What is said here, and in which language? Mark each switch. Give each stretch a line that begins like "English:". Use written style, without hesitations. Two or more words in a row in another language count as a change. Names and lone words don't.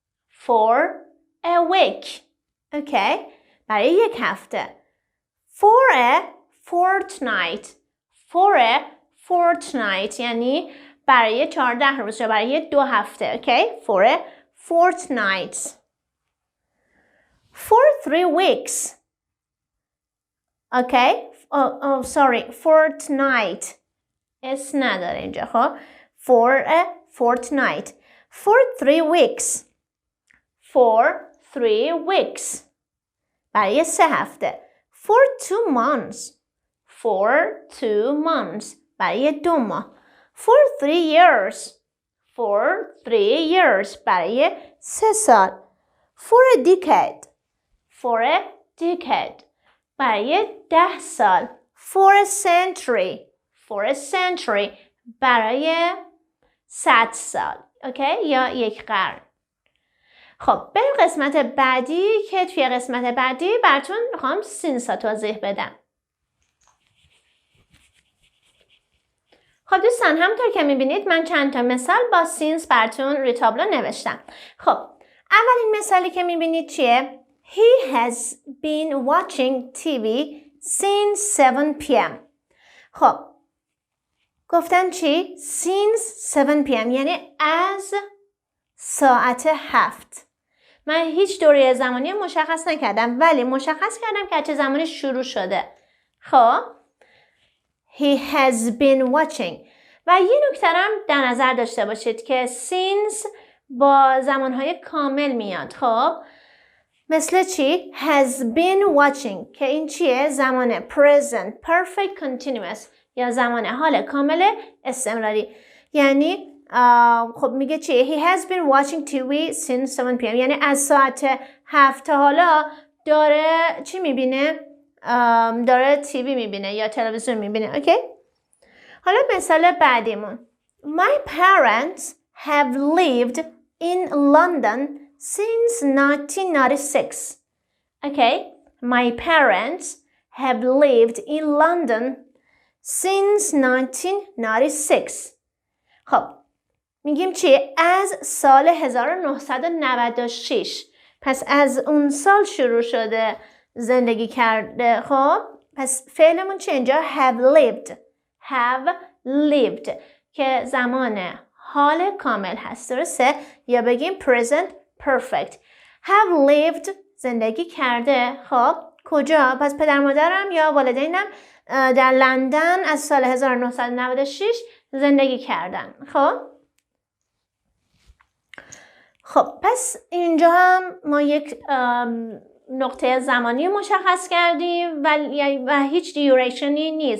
English: For a week. Okay.
Persian: برای یک هفته.
English: For a fortnight. For a fortnight
Persian: یعنی برای 14 روز یا برای 2 هفته.
English: Okay. For a fortnight. For 3 weeks. Okay. Sorry. Fortnight.
Persian: اس نداره اینجا خب.
English: For a fortnight. For 3 weeks. For 3 weeks.
Persian: برای 3 هفته.
English: For 2 months. For 2 months.
Persian: برای 2 ماه.
English: For 3 years. For 3 years.
Persian: برای 3 سال.
English: For a decade. For a decade.
Persian: برای 10 سال.
English: For a century. For a century.
Persian: برای 100 سال. اوکی؟ یا یک قرن. خب بریم قسمت بعدی که توی قسمت بعدی براتون میخوام سینس ها توضیح بدم. خب دوستان همونطور که میبینید من چند تا مثال با سینس براتون روی تابلو نوشتم. خب اولین مثالی که میبینید چیه؟
English: He has been watching TV since 7 p.m.
Persian: خب گفتن چی؟
English: Since 7 p.m.
Persian: یعنی از ساعت 7. من هیچ دوره زمانی مشخص نکردم ولی مشخص کردم که چه زمانی شروع شده. خب
English: He has been watching.
Persian: و یه نکته هم در نظر داشته باشید که since با زمانهای کامل میاد. خب مثل چی؟
English: Has been watching
Persian: که این چیه؟ زمان
English: present perfect continuous
Persian: یا زمان حال کامل استمراری. یعنی خب میگه چی؟ He has been watching TV since 7 p.m. یعنی از ساعت 7 تا حالا داره چی میبینه؟ داره تیوی میبینه یا تلویزیون میبینه. اوکی؟ حالا مثال بعدیمون.
English: My parents have lived in London since 1996. Okay? My parents have lived in London since 1996.
Persian: خب میگیم چی؟ از سال 1996. پس از اون سال شروع شده زندگی کرده. خب پس فعلمون چی اینجا؟
English: have lived. have lived
Persian: که زمان حال کامل هست. درسته؟ یا بگیم
English: present perfect. have lived
Persian: زندگی کرده. خب کجا؟ پس پدر مادرم یا والدینم در لندن از سال 1996 زندگی کردن. خب پس اینجا هم ما یک نقطه زمانی مشخص کردیم و هیچ دیوریشنی نیست.